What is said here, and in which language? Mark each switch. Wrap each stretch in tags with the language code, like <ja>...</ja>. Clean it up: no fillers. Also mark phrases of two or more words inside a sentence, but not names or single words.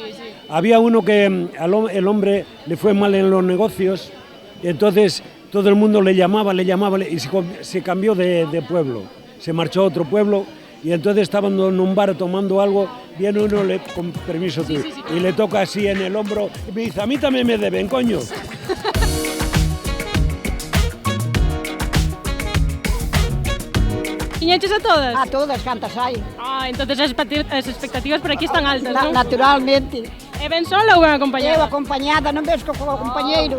<es>Había uno que el hombre le fue mal en los negocios y entonces todo el mundo le llamaba y se cambió de pueblo. Se marchó a otro pueblo y entonces estaban en un bar tomando algo, viene uno, con permiso tú, y le toca así en el hombro y me dice, a mí también me deben, coño.</es> <gl>Tiñeches a todas? A todas, cantas hai. Entonces as expectativas por aquí están altas, non? Naturalmente. E ben sola ou ben acompañada? Eu acompañada, non ves co compañeiro.</gl>